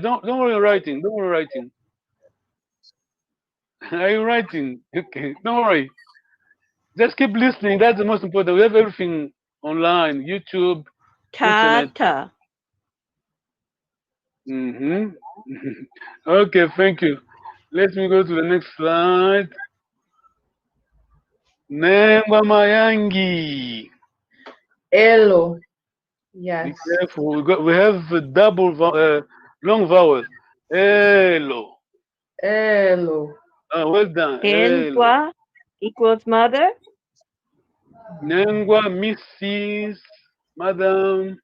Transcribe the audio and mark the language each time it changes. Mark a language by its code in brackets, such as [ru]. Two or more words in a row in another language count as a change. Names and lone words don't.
[en] Don't worry writing. Don't worry writing. Are you writing? Okay. Don't worry. Just keep listening. That's the most important. We have everything online, YouTube, internet. Tata. Okay, thank you. Let me go to the next slide. [kg] Nengwa Mayangi. [en] Elo. Yes. Be careful. We have a double long vowel. Elo. Elo. Well done. Nengwa equals mother. Nengwa, Mrs. Madam.